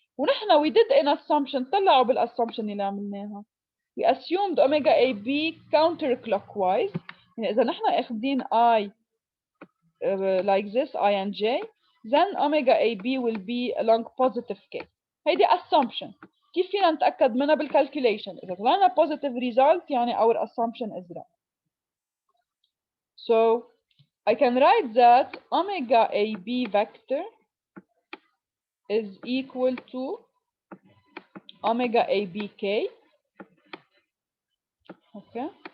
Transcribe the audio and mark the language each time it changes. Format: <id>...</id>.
<ar>ونحن</ar> <en>we did an assumption,</en> <ar>طلعوا بالassumption اللي عملناها.</ar> <en>We assumed omega AB counterclockwise.</en> <ar>يعني إذا نحن أخذين</ar> <en>I like this, I and J, then omega AB will be along positive K.</en> <ar>هيدي assumption. كيف فينا نتأكد منها بالcalculation؟ إذا طلعنا</ar> <en>positive result</en> <ar>يعني</ar> <en>our assumption is right. So I can write that omega AB vector is equal to omega ABK. Okay.</en>